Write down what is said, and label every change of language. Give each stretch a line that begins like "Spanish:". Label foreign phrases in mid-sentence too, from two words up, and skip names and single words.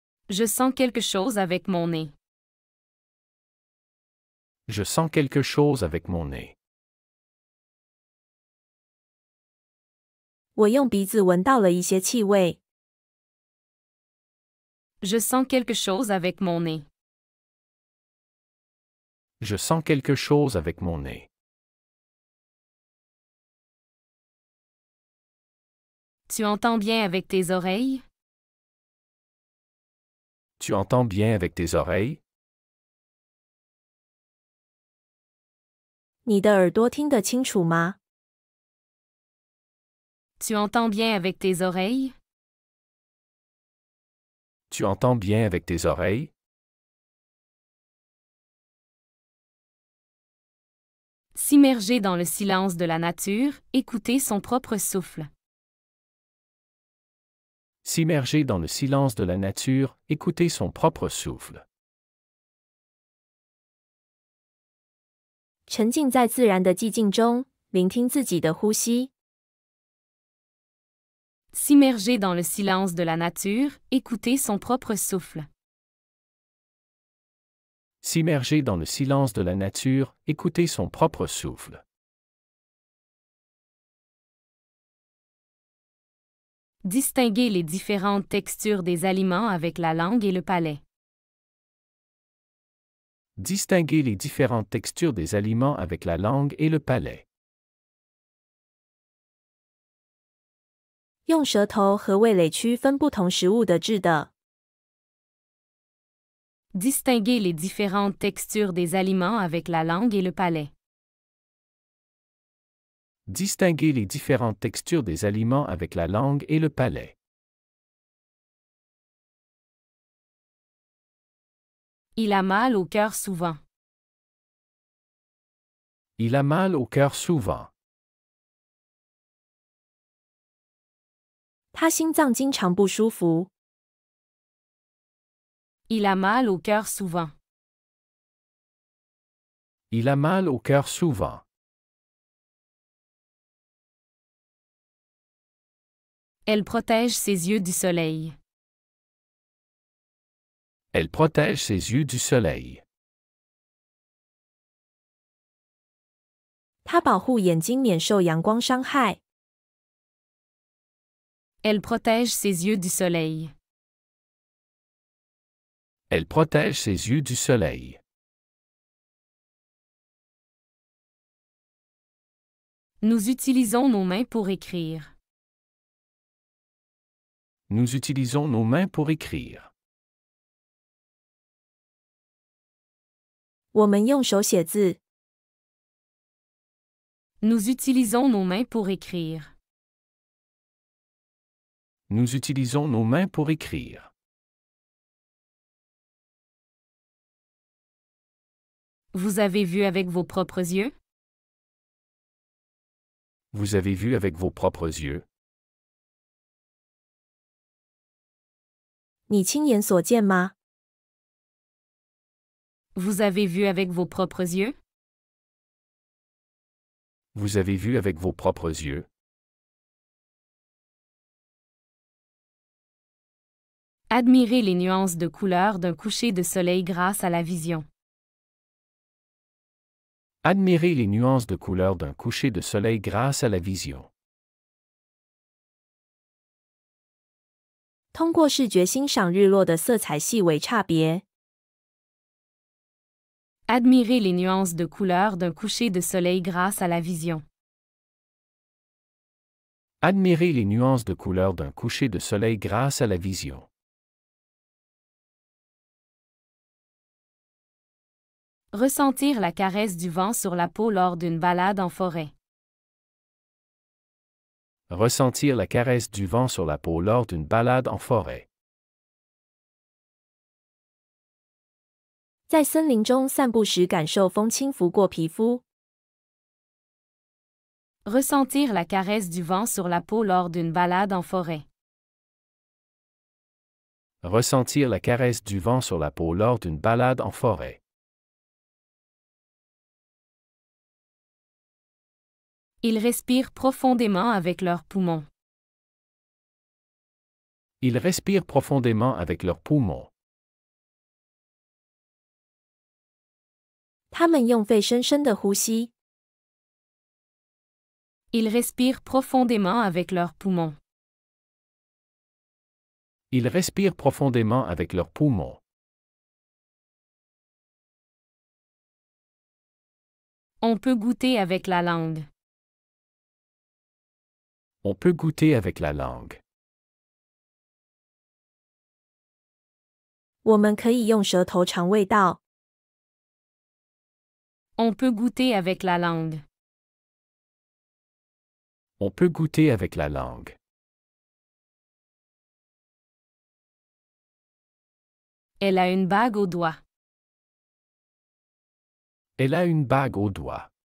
French: Je sens quelque chose avec mon nez. Je sens quelque chose avec mon nez.
Chinese: 我用鼻子闻到了一些气味。
French: Je sens quelque chose avec mon nez. Je sens quelque chose avec mon nez. Tu entends bien avec tes oreilles? Tu entends bien avec tes oreilles?
Chinese: 你的耳朵听得清楚吗？
French: Tu entends bien avec tes oreilles? Tu entends bien avec tes oreilles? S'immerger dans le silence de la nature, écouter son propre souffle. S'immerger dans le silence de la nature, écouter son propre souffle.
Chinese: 沉浸在自然的寂静中，聆听自己的呼吸。
French: S'immerger dans le silence de la nature, écouter son propre souffle. S'immerger dans le silence de la nature, écouter son propre souffle. Distinguer les différentes textures des aliments avec la langue et le palais. Distinguer les différentes textures des aliments avec la langue et le palais.
Chinese: 用舌头和味蕾区分不同食物的质的。
French: Distinguer les différentes textures des aliments avec la langue et le palais. Distinguer les différentes textures des aliments avec la langue et le palais. Il a mal au cœur souvent. Il a mal au cœur souvent.
Chinese: 他心脏经常不舒服。
French: Il a mal au cœur souvent. Il a mal au cœur souvent. Elle protège ses yeux du soleil. Elle protège ses yeux du soleil.
Chinese: 它保护眼睛免受阳光伤害。
French: Elle protège ses yeux du soleil. Elle protège ses yeux du soleil. Nous utilisons nos mains pour écrire. Nous utilisons nos mains pour écrire.
Chinese: 我们用手写字。
French: Nous utilisons nos mains pour écrire. Nous utilisons nos mains pour écrire. Vous avez vu avec vos propres yeux? Vous avez vu avec vos propres yeux?
Chinese: 你亲眼所见吗？
French: Vous avez vu avec vos propres yeux? Vous avez vu avec vos propres yeux? Admirez les nuances de couleurs d'un coucher de soleil grâce à la vision. Admirez les nuances de couleurs d'un coucher de soleil grâce à la vision.
Chinese: 通过视觉欣赏日落的色彩细微差别。
French: Admirez les nuances de couleurs d'un coucher de soleil grâce à la vision. Admirez les nuances de couleurs d'un coucher de soleil grâce à la vision. Ressentir la caresse du vent sur la peau lors d'une balade en forêt. Ressentir la caresse du vent sur la peau lors d'une balade en forêt.
Chinese: 在森林中散步时，感受风轻拂过皮肤。
French: Ressentir la caresse du vent sur la peau lors d'une balade en forêt. Ressentir la caresse du vent sur la peau lors d'une balade en forêt. Ils respirent profondément avec leurs poumons. Ils respirent profondément avec leurs poumons.
Chinese: 他们用肺深深的呼吸。
French: Ils respirent profondément avec leurs poumons. Ils respirent profondément avec leurs poumons. On peut goûter avec la langue. On peut goûter avec la langue.
Chinese: 我们可以用舌头尝味道。
French: On peut goûter avec la langue. On peut goûter avec la langue. Elle a une bague au doigt. Elle a une bague au doigt.